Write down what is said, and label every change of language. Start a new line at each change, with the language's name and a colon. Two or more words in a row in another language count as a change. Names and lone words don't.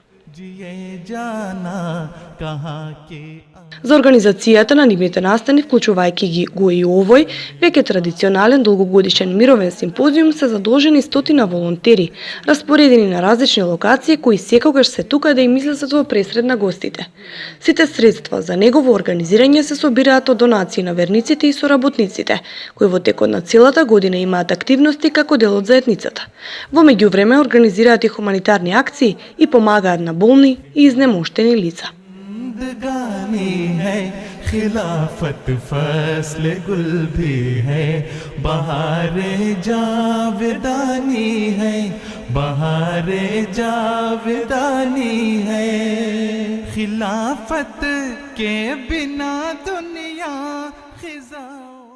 Macedonian: За организацијата на нивните настани, вклучувајќи го и овој, веќе традиционален долгогодишен мировен симпозиум, се задолжени стотина волонтери, распоредени на различни локации, кои секогаш се тука да им излезат во пресред на гостите. Сите средства за негово организирање се собираат од донации на верниците и соработниците, кои во текот на целата година имаат активности како дел од заедницата. Во меѓувреме организираат и хуманитарни акции и помагаат на болни и изнемоштени лица.
Urdu: زندگانی ہے خلافت فصل گل بھی ہے بہارے جاودانی ہے بہارے جاودانی ہے خلافت کے بنا دنیا خزاں